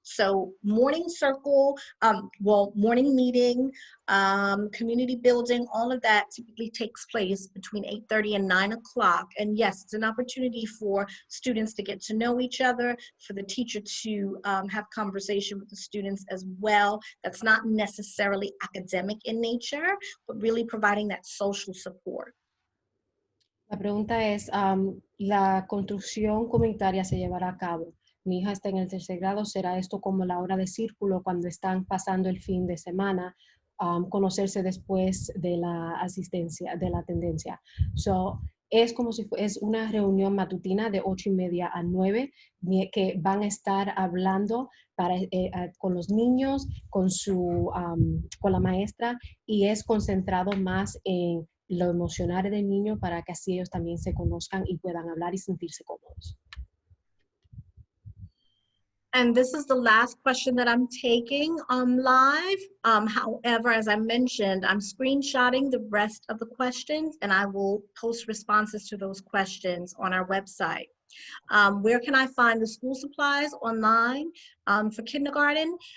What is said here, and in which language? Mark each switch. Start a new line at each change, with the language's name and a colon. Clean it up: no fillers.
English: So morning circle, morning meeting, community building, all of that typically takes place between 8:30 and 9 o'clock. And yes, it's an opportunity for students to get to know each other, for the teacher to have conversation with the students as well. That's not necessarily academic in nature, but really providing that social support.
Spanish: La pregunta es, ¿la construcción comunitaria se llevará a cabo? Mi hija está en el 3er grado, ¿será esto como la hora de círculo cuando están pasando el fin de semana? Conocerse después de la asistencia, de la tendencia. So, es como si es una reunión matutina de 8:30 a 9 que van a estar hablando con los niños, con la maestra, y es concentrado más en lo emocional del niño para que así ellos también se conozcan y puedan hablar y sentirse cómodos.
English: And this is the last question that I'm taking live. However, as I mentioned, I'm screenshotting the rest of the questions and I will post responses to those questions on our website. Where can I find the school supplies? Online for kindergarten.